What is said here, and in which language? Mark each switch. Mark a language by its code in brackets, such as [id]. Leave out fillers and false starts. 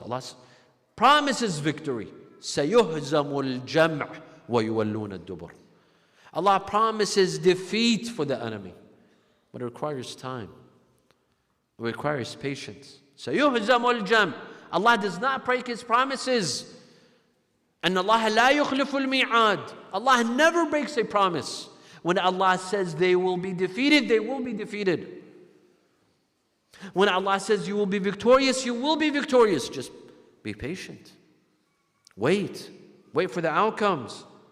[en] Allah promises victory. [ar] سَيُهْزَمُ الْجَمْعُ وَيُوَلُّونَ الدُّبُرَ. [en] Allah promises defeat for the enemy, but it requires time. It requires patience. [ar] سَيُهْزَمُ الْجَمْعُ. [en] Allah does not break His promises. And Allah [ar] لَا يُخْلِفُ الْمِيعَادِ. [en] Allah never breaks a promise. When Allah says they will be defeated, they will be defeated. When Allah says you will be victorious, you will be victorious. Just be patient. Wait. Wait for the outcomes.